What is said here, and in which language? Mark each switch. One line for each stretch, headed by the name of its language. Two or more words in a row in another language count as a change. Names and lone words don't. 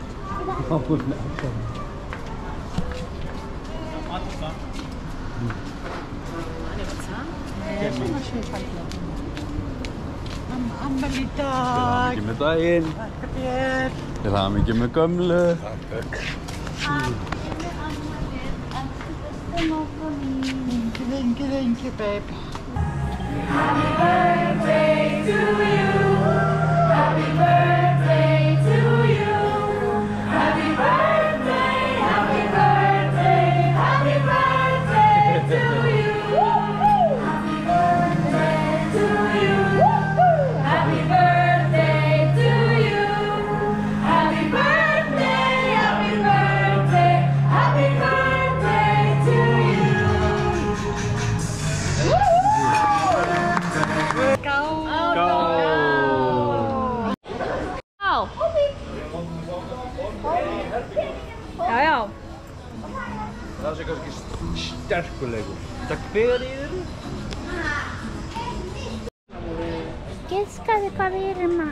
Icelandic: Afmæli í dag. Til hamingju með daginn. Til hamingju með gömlu.
English: Thank you, babe. Happy birthday to you. Happy birthday to you. Happy birthday, happy birthday, happy birthday to you. Happy birthday to you. Happy birthday to you. Happy birthday, happy birthday, happy birthday to you. Go! Go!
Icelandic: Já. Það sé kannski sterkuleikur. Þetta hver í þér? Giskaðu hvað við erum að...